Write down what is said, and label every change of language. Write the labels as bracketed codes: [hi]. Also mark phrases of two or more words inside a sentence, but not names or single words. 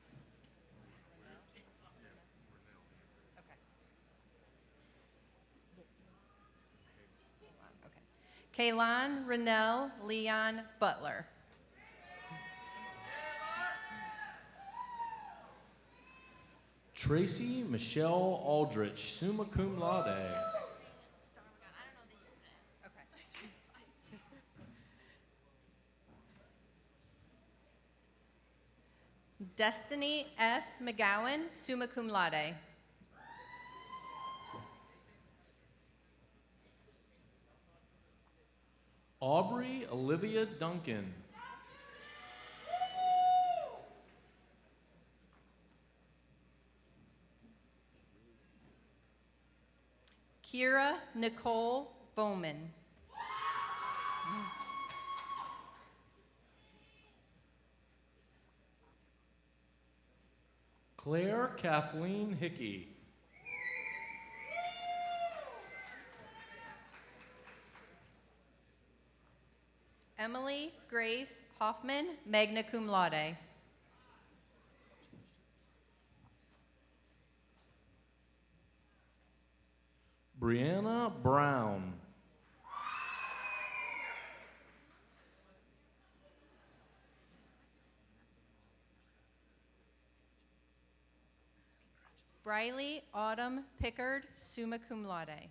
[en] Okay. Kaylon Renell Leon Butler. Tracy Michelle Aldrich, [la] summa cum laude. [en] Destiny S. McGowan, [la] summa cum laude. [en] Aubrey Olivia Duncan. Kira Nicole Bowman. Claire Kathleen Hickey. Emily Grace Hoffman, [la] magna cum laude. [en] Brianna Brown. Briley Autumn Pickard, [la] summa cum laude.